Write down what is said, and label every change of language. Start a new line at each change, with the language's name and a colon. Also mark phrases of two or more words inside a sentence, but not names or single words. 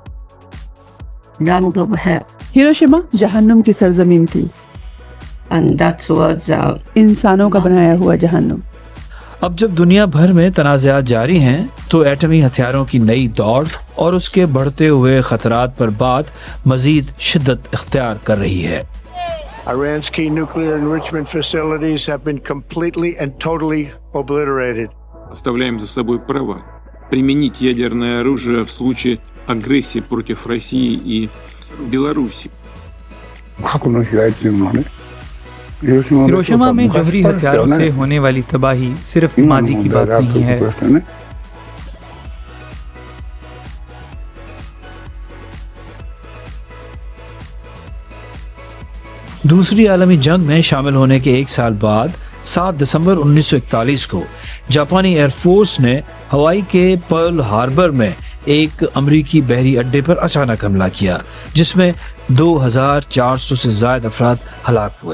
Urdu: ہیروشیما جہنم کی سرزمین تھی، انسانوں کا بنایا ہوا جہنم. اب جب دنیا بھر میں تنازعات جاری ہیں تو ایٹمی ہتھیاروں کی نئی دوڑ اور اس کے بڑھتے ہوئے خطرات پر بات مزید شدت اختیار کر رہی ہے.
English: Iran's key nuclear enrichment facilities have been completely and totally obliterated.
Russian: Оставляем за собой право применить ядерное оружие в случае агрессии против России и Беларуси.
Urdu: ہیروشیما میں جوہری ہتھیاروں سے ہونے والی تباہی صرف ماضی کی بات نہیں ہے. دوسری عالمی جنگ میں شامل ہونے کے 1 سال بعد 7 دسمبر 1941 کو جاپانی ایئرفورس نے ہوائی کے پرل ہاربر میں ایک امریکی بحری اڈے پر اچانک حملہ کیا، جس میں 2400 سے زیادہ افراد ہلاک ہوئے.